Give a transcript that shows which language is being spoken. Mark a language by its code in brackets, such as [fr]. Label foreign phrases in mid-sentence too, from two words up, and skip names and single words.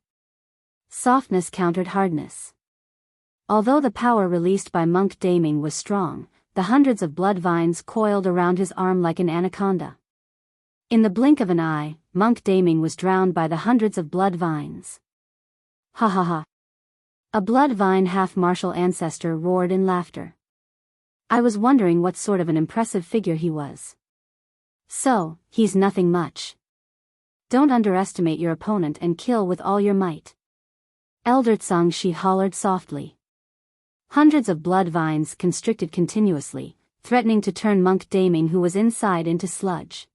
[en] Softness countered hardness. Although the power released by Monk Daming was strong, the hundreds of blood vines coiled around his arm like an anaconda. In the blink of an eye, Monk Daming was drowned by the hundreds of blood vines. Ha ha ha. A blood vine half-martial ancestor roared in laughter. I was wondering what sort of an impressive figure he was. So, he's nothing much. Don't underestimate your opponent and kill with all your might. Elder Tsang-Shi hollered softly. Hundreds of blood vines constricted continuously, threatening to turn Monk Daming, who was inside, into sludge.